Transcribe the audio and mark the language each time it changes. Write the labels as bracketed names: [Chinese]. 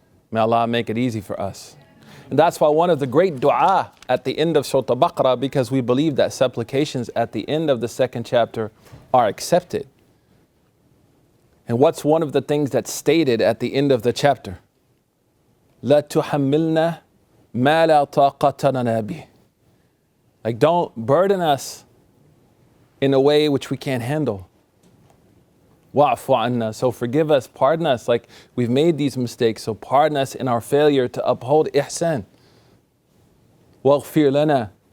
[English] May Allah make it easy for us. And that's why one of the great dua at the end of Surah Al-Baqarah, because we believe that supplications at the end of the second chapter are accepted. And what's one of the things that's stated at the end of the chapter? [Arabic] لا تحملنا ما لا طاقة لنا به. [English] Like don't burden us in a way which we can't handle. [Arabic] wa'fu anna. [English] So forgive us, pardon us, like we've made these mistakes. So pardon us in our failure to uphold ihsan. [Arabic] Waghfir lana.